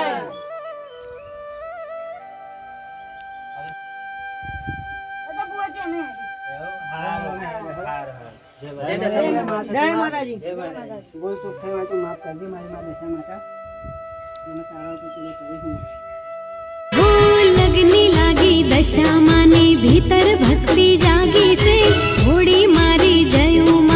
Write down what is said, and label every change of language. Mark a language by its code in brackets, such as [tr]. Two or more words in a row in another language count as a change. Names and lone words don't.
[gu] તો બુઆજી અમે હારું, હારું. જય જય માતાજી. દશામાં. જય માતાજી. જય માતાજી. બોલ ચૂક થઈ હોય તો માફ કરજે મારી માં દશા માતા. એને તારા તો તું કરીશ ને. હો લગની લાગી દશા માની ભીતર ભક્તિ જાગી સે થોડી મારી જયું